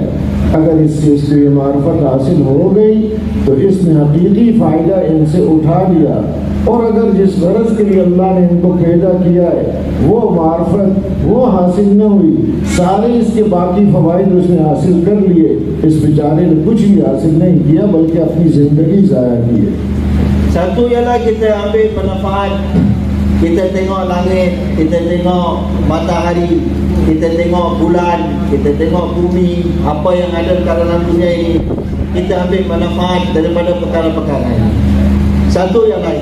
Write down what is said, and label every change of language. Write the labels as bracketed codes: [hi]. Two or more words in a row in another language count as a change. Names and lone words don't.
[ur] اگر اس سے اس کو یہ معرفت حاصل ہو گئی تو اس نے حقیقی فائدہ ان سے اٹھا لیا، اور اگر جس غرض کے لیے اللہ نے ان کو پیدا کیا ہے وہ معرفت وہ حاصل نہ ہوئی، سارے اس کے باقی فوائد اس نے حاصل کر لیے، اس بیچارے نے کچھ بھی حاصل نہیں کیا بلکہ اپنی زندگی ضائع کی ہے. [ms] Satu ialah kita ambil manfaat, kita tengok langit, kita tengok matahari, kita tengok bulan, kita tengok bumi, apa yang ada di dalam dunia ini, kita ambil manfaat daripada perkara-perkara ini. Satu yang lain.